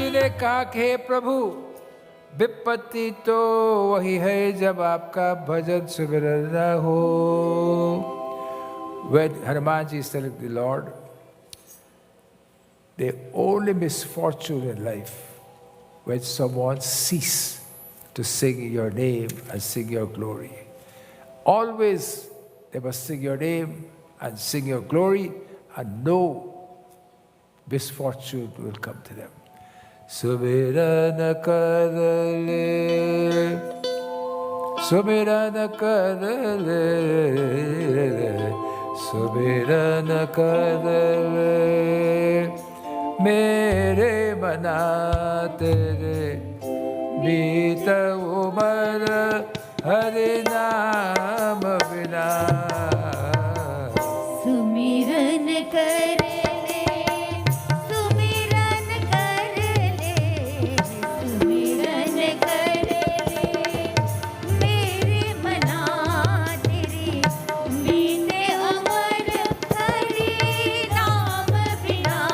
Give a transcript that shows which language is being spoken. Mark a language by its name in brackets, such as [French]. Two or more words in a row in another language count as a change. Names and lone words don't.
[Hindi] कहा कि हे प्रभु, विपत्ति तो वही है जब आपका भजन सुमिरन न हो. [English] When Hanumanji is telling the Lord, the only misfortune in life when someone cease to sing your name and sing your glory. Always they must sing your name and sing your glory, and no misfortune will come to them. [Hindi] सुमिरन कर ले, सुमिरन कर ले, सुमिरन कर ले, मेरे मना तेरे बीत उमर हरि नाम बिना. सुमिरन कर ले, सुमिरन कर ले, सुमिरन कर ले, मेरे मना तेरे बीते अमर हरि नाम बिना.